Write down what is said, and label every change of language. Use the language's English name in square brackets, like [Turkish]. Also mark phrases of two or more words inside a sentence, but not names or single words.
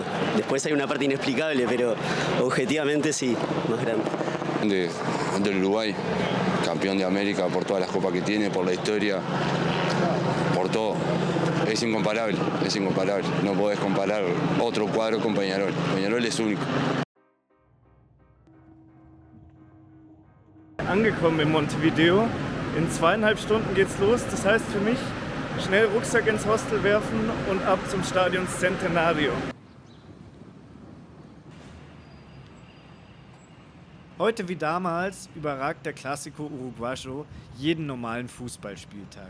[Spanish] Después hay una parte inexplicable, pero objetivamente sí, más grande. Del Uruguay, campeón de América por todas las copas que tiene, por la historia, por todo. Es incomparable. No podés comparar otro cuadro con Peñarol. Peñarol es único. [German] Angekommen in Montevideo. In 2,5 Stunden geht's los. Das heißt für mich, schnell Rucksack ins Hostel werfen und ab zum Stadion Centenario. Heute wie damals überragt der Clásico Uruguayo jeden normalen Fußballspieltag.